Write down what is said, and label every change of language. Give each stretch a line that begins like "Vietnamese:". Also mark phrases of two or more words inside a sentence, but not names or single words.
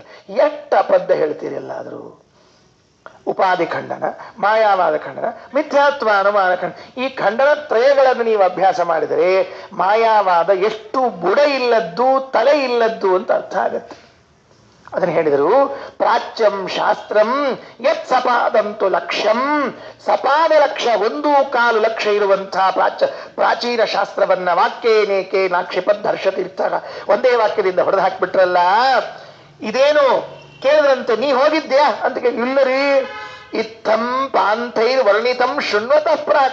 Kannada: ಎಷ್ಟು ಅಬದ್ಧ ಹೇಳ್ತೀರಿ ಎಲ್ಲಾದರೂ. ಉಪಾಧಿ ಖಂಡನ, ಮಾಯಾವಾದ ಖಂಡನ, ಮಿಥ್ಯಾತ್ವ ಅನುಮಾನ ಖಂಡನ, ಈ ಖಂಡನ ತ್ರಯಗಳನ್ನು ನೀವು ಅಭ್ಯಾಸ ಮಾಡಿದರೆ ಮಾಯಾವಾದ ಎಷ್ಟು ಬುಡ ಇಲ್ಲದ್ದು, ತಲೆ ಇಲ್ಲದ್ದು ಅಂತ ಅರ್ಥ ಆಗತ್ತೆ. ಅದನ್ನು ಹೇಳಿದರು.
Sanskrit: ಪ್ರಾಚ್ಯಂ ಶಾಸ್ತ್ರಂ ಯತ್ ಸಪಾದಂತು ಲಕ್ಷ್ಯಂ.
Kannada: ಸಪಾದ ಲಕ್ಷ, 1.25 ಲಕ್ಷ ಇರುವಂತಹ ಪ್ರಾಚೀನ ಶಾಸ್ತ್ರವನ್ನ
Sanskrit: ವಾಕ್ಯೇನೇಕೆ ನಾಕ್ಷಿಪದ್
Kannada: ಹರ್ಷತೀರ್ಥ ಒಂದೇ ವಾಕ್ಯದಿಂದ ಹೊಡೆದು ಹಾಕ್ಬಿಟ್ರಲ್ಲ. ಇದೇನು ಕೇಳಿದ್ರಂತೆ, ನೀ ಹೋಗಿದ್ಯಾ ಅಂತ ಕೇಳಿ.
Sanskrit: ಇಲ್ಲರಿ, ಇತ್ತಂ ಪಾಂಥೈರ್ ವರ್ಣಿತಂ ಶೃಣ್ವತಃ ಪ್ರಾಕ್.